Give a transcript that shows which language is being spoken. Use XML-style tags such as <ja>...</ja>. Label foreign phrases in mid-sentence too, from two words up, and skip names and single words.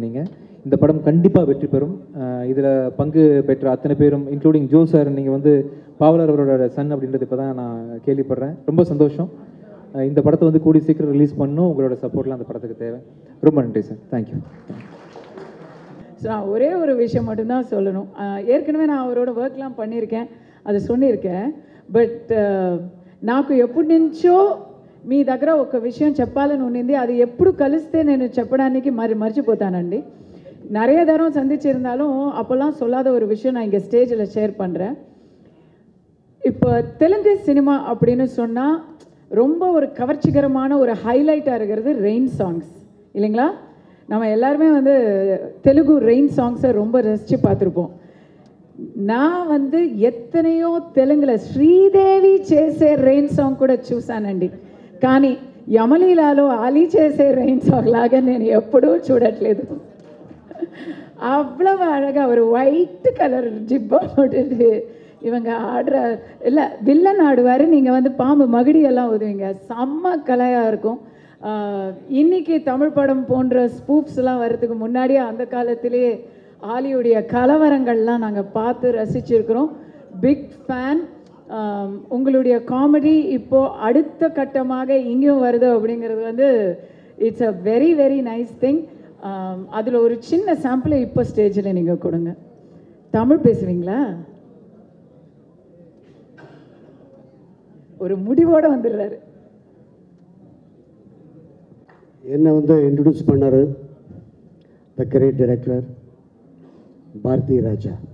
<ta>நீங்கள் இந்த படம் கண்டிப்பாக வெற்றி பெறும். இதில் பங்கு பெற்ற அத்தனை பேரும் இன்க்ளூடிங் ஜோ சார், நீங்கள் வந்து பாவலர் அவரோட சன் அப்படின்றது இப்போ தான் நான் கேள்விப்படுறேன். ரொம்ப சந்தோஷம். இந்த படத்தை வந்து கூடி சீக்கிரம் ரிலீஸ் பண்ணணும். உங்களோட சப்போர்ட்லாம் அந்த படத்துக்கு தேவை. ரொம்ப நன்றி சார். தேங்க்யூ. ஸோ நான் ஒரே ஒரு விஷயம் மட்டும்தான் சொல்லணும். ஏற்கனவே நான் அவரோட ஒர்க்லாம் பண்ணியிருக்கேன், அதை சொல்லியிருக்கேன்.</ta> <te>బట్ నాకు ఎప్పటి నుంచో మీ దగ్గర ఒక విషయం చెప్పాలని ఉండింది. అది ఎప్పుడు కలిస్తే నేను చెప్పడానికి మర్చిపోతానండి.</te> <ta>நிறைய தரம் சந்திச்சிருந்தாலும் அப்போல்லாம் சொல்லாத ஒரு விஷயம் நான் இங்கே ஸ்டேஜில் ஷேர் பண்ணுறேன். இப்போ தெலுங்கு சினிமா அப்படின்னு சொன்னால் ரொம்ப ஒரு கவர்ச்சிகரமான ஒரு ஹைலைட்டாக இருக்கிறது</ta> <en>rain songs</en> <ta>இல்லைங்களா? நம்ம எல்லாருமே வந்து தெலுங்கு</ta> <en>rain songs</en> <ta>ரொம்ப ரசித்து பார்த்துருப்போம். நான் வந்து</ta> <te>ఎత్తనయో తెలుగులో శ్రీదేవి చేసే</te> <en>rain song</en> <te>కూడా చూశానండి. కానీ యమలీలాలో ఆలీ చేసే</te> <en>rain song</en> <te>లాగా నేను ఎప్పుడూ చూడట్లేదు.</te> <ta>அவ்வளவு அழகாக ஒரு</ta> <en>white colour</en> <ta>ஜிப்பா போட்டுட்டு இவங்க ஆடுற இல்லை வில்லன் ஆடுவார், நீங்கள் வந்து பாம்பு மகிடியெல்லாம் ஊதுவீங்க. செம்ம கலையாக இருக்கும். இன்றைக்கி தமிழ் படம் போன்ற ஸ்பூப்ஸ்லாம் வர்றதுக்கு முன்னாடியே அந்த காலத்திலே ஆலியுடைய கலவரங்கள்லாம் நாங்கள் பார்த்து ரசிச்சிருக்கிறோம்.</ta> <en>big fan.</en> <ta>உங்களுடைய காமெடி இப்போது அடுத்த கட்டமாக இங்கேயும் வருது அப்படிங்கிறது வந்து</ta> <en>it's a very very nice thing.</en> <ta>அதில் ஒரு சின்ன சாம்பிளை இப்போ ஸ்டேஜில் நீங்கள் கொடுங்க. தமிழ் பேசுவீங்களா? ஒரு முடிவோடு வந்துடுறாரு. என்னை வந்து இன்ட்ரடியூஸ் பண்ணார்</ta> <en>the great director</en> <ta>பாரதி ராஜா.</ta>